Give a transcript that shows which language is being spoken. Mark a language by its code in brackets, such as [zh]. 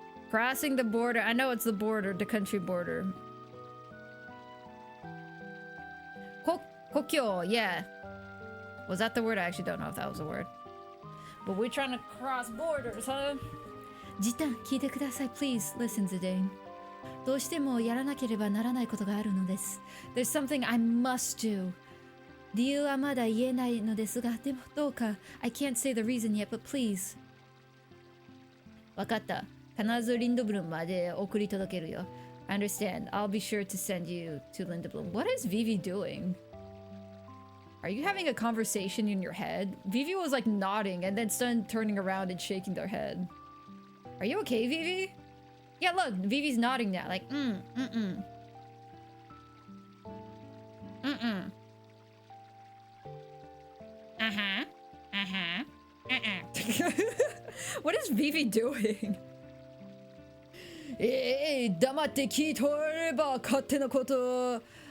[en] Crossing the border. I know it's the border, the country border. Kokyo, yeah. Was that the word? I actually don't know if that was a word. But we're trying to cross borders, huh? [ja] Jitan, 聞いてください, please. [en] Listen, Zidane. [ja] どうしてもやらなければならないことがあるのです. [en] There's something I must do. [ja] 理由はまだ言えないのですが、でもどうか [en] I can't say the reason yet, but please. [ja] わかった。必ずリンドブルムまで送り届けるよ. [en] I understand. I'll be sure to send you to Lindblom. What is Vivi doing? Are you having a conversation in your head? Vivi was like nodding and then started turning around and shaking their head. Are you okay, Vivi? Yeah, look, Vivi's nodding now, like, What is Vivi doing? [ja] 黙って聞いとれば勝手なこと。